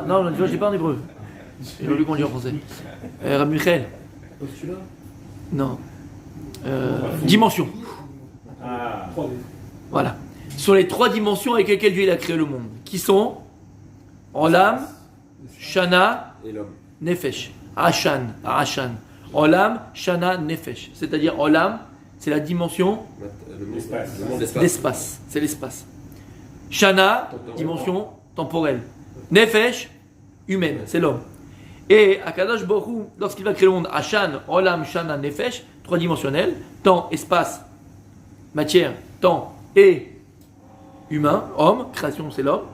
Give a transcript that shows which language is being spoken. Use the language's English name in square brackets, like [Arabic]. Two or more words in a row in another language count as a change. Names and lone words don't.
[French] Non, tu vois, je l'ai pas en hébreu. J'ai voulu qu'on dise en français. Rabbi Michael. Postulat. Non. Dimension. Voilà. Ce sont les 3 dimensions avec lesquelles Dieu il a créé le monde. Qui sont Olam, Shana, Et l'homme. [Hebrew] נפש. עש"ן. עולם, שנה, נפש. [French] C'est-à-dire, Olam, c'est la dimension Le monde d'espace. l'espace. C'est l'espace. Shana, dimension temporelle. Nefesh, humaine. C'est l'homme. Et Akadosh Baruch Hu, lorsqu'il va créer le monde, [Hebrew] עש"ן, עולם, שנה, נפש, [French] trois dimensionnel, temps, espace, matière, temps et humain, homme, création c'est l'homme.